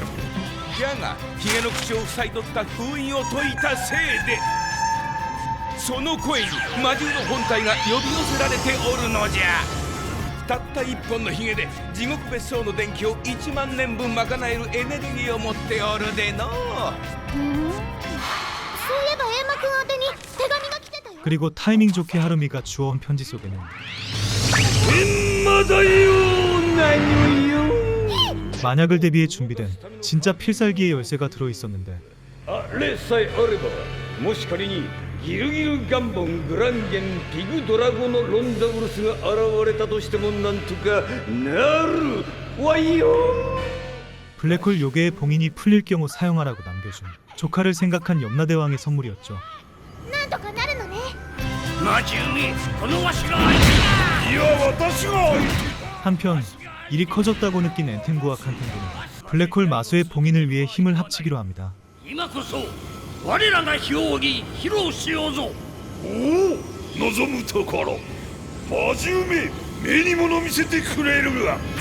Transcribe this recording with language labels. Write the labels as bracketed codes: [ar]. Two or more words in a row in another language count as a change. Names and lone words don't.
[ja] じゃがヒゲの口を塞い取った封印を解いたせいでその声に魔獣の本体が呼び寄せられておるのじゃ。たった一本のヒゲで地獄別荘の電気を1万年分賄えるエネルギーを持っておるでの。そういえばエンマくん宛てに手紙が来てたよ。 [ko] 그리고 타이밍 좋게 하루미가 주워온 편지 속에는 [ja] エンマだよ何よ。 [ko] 만약을 대비해 준비된 진짜 필살기의 열쇠가 들어있었는데 [ja] あれさえあればもし仮にギルギルガンボングランゲンピグドラゴノロンザウルスが現れたとしてもなんとかなるわよ。 [ko] 블랙홀 요괴의 봉인이 풀릴 경우 사용하라고 남겨준 조카를 생각한 염라대왕의 선물이었죠. [ja] なんとかなるのね。魔獣めこのわしが相手だ。いや私が。 [ko] 한편 일이 커졌다고 느낀 엔텐구와 칸텐구는 블랙홀 마수의 봉인을 위해 힘을 합치기로 합니다. [ja] 今こそ我らが評議披露しようぞ。おお望むところ魔獣め目に物見せてくれるが。